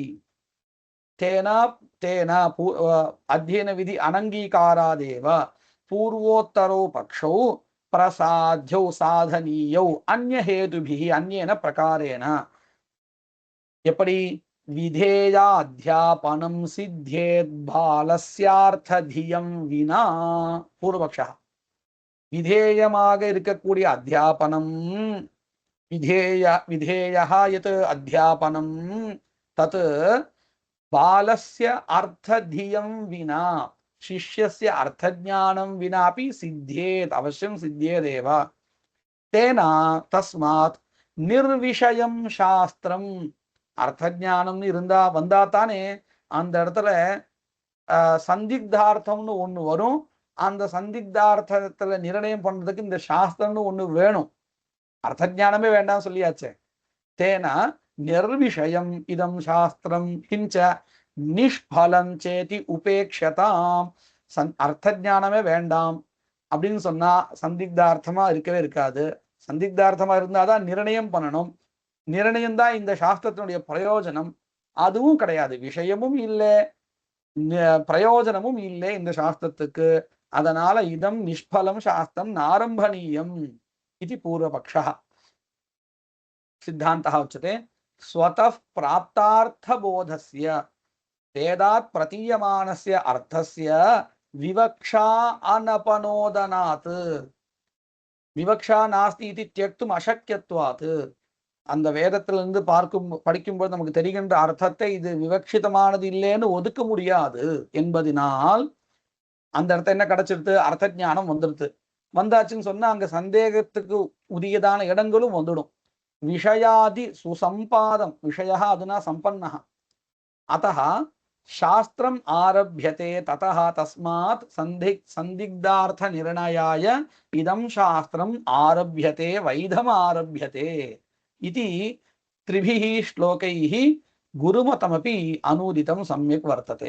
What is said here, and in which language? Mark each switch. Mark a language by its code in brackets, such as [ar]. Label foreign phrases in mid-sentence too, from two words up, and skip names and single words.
[sa] तेन अध्ययन विधि अनंगीकारादेव पूर्वोत्तरौ पक्षौ प्रसाध्यौ साधनीयौ अन्य हेतुभिः अन्येन प्रकारेण. [ta] எப்படி? [sa] विधेयाध्यापनं सिद्धेत् बालस्यार्थधियं विना. பூர்வபக்ஷ. [ta] விதேயமாக இருக்கக்கூடிய [sa] அத்தியாபனம் विधेयः यत् अध्यापनं तत् बालस्य अर्थधियं विना शिष्यस्य अर्थज्ञानं विनापि सिद्ध्येत्. अवश्यं सिद्ध्येदेव. तेन तस्मात् निर्विषयं शास्त्रं. [ta] अर्थज्ञानं இருந்தா வந்தா தானே அந்த இடத்துல சந்திக்தார்த்தம்னு ஒண்ணு வரும். அந்த சந்திக்தார்த்தத்துல நிர்ணயம் பண்றதுக்கு இந்த சாஸ்திரம்னு ஒண்ணு வேணும். அர்த்தஞானமே வேண்டாம் சொல்லியாச்சே. [sa] तेन निर्विषयम् इदं शास्त्रं किंच निष्फलं चेति उपेक्षताम्. [ta] அர்த்தஞானமே வேண்டாம் அப்படின்னு சொன்னா சந்திக்தார்த்தமா இருக்கவே இருக்காது. சந்திக்தார்த்தமா இருந்தாதான் நிர்ணயம் பண்ணணும். நிர்ணயம் தான் இந்த சாஸ்திரத்தினுடைய பிரயோஜனம். அதுவும் கிடையாது. விஷயமும் இல்லை, பிரயோஜனமும் இல்லை இந்த சாஸ்திரத்துக்கு. அதனால [sa] इदं निष्फलं शास्त्रं नारम्भणीयम् [ta] இது பூர்வபக்ஷः. [sa] सिद्धान्तः उच्यते स्वतः प्राप्तार्थबोधस्य वेदात् प्रतीयमानस्य अर्थस्य विवक्षा अनपनोदनात्. विवक्षा नास्ति इति त्यक्तुम् अशक्यत्वात्. [ta] அந்த வேதத்திலிருந்து படிக்கும்போது நமக்கு தெரிகின்ற அர்த்தத்தை இது விவக்ஷிதமானது இல்லைன்னு ஒதுக்க முடியாது என்பதினால் அந்த அர்த்தம் என்ன கிடைச்சிருது? அர்த்த ஞானம் வந்துடுது. வந்தாச்சுன்னு சொன்னா அங்க சந்தேகத்துக்கு உரியதான இடங்களும் வந்துடும். [sa] विषयादि सुसम्पादम्. விஷயः அதுனா சம்பன்னः. अतः शास्त्रम् आरभ्यते ततः तस्मात् संदिग्धार्थ निर्णयाय इदं शास्त्रम् आरभ्यते वैधम् आरभ्यते इति 3 श्लोकैः गुरुमतमपि अनूदितं सम्यक् वर्तते.